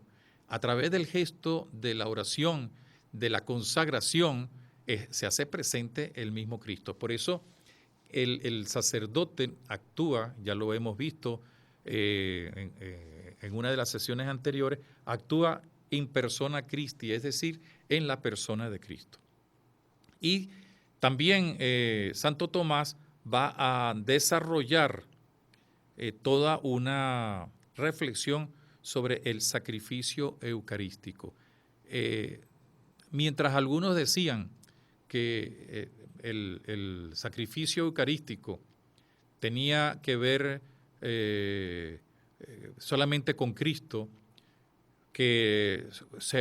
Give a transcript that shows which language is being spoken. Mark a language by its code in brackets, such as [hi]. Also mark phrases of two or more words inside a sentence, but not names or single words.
[es] A través del gesto de la oración, de la consagración, se hace presente el mismo Cristo. Por eso el sacerdote actúa, ya lo hemos visto en una de las sesiones anteriores, actúa [la] in persona Christi, [es] es decir, en la persona de Cristo. Y también Santo Tomás va a desarrollar toda una reflexión sobre el sacrificio eucarístico. Mientras algunos decían que el sacrificio eucarístico tenía que ver solamente con Cristo, que se